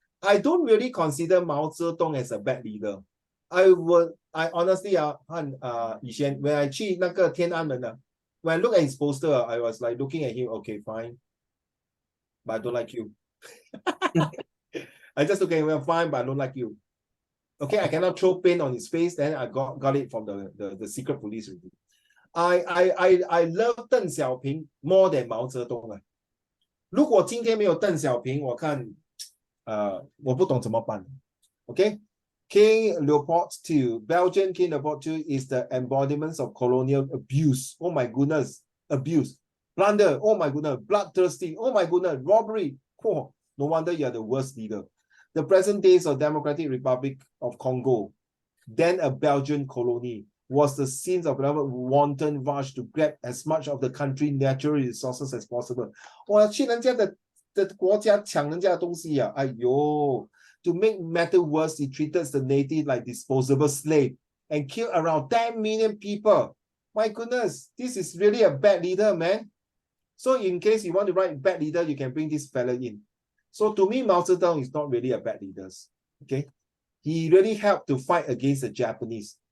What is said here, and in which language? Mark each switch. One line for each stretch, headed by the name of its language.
English: I don't really consider Mao Zedong as a bad leader. I honestly, when I
Chinese: 去那个天安门
English: when I look at his poster, I was like looking at him, okay, fine. But I don't like you. I just look at him, fine, but I don't like you. Okay, I cannot throw paint on his face. Then I got it from the secret police review. I love Deng Xiaoping more than Mao Zedong.
Chinese: 如果今天没有邓小平，我看我不懂怎么办。
English: Okay, King Leopold II, Belgian King Leopold II is the embodiment of colonial abuse. Oh my goodness, abuse, plunder. Oh my goodness, bloodthirsty. Oh my goodness, robbery. Oh, no wonder you are the worst leader. The present days of Democratic Republic of Congo, then a Belgian colony, was the scene of a wanton rush to grab as much of the country's natural resources as possible.
Chinese: 我去人家的国家抢人家的东西啊！
English: 哎呦 To make matters worse, he treated the native like disposable slave and killed around 10 million people. My goodness, this is really a bad leader, man. So in case you want to write bad leader, you can bring this fella in. So to me, Mao Zedong is not really a bad leader. Okay, he really helped to fight against the Japanese.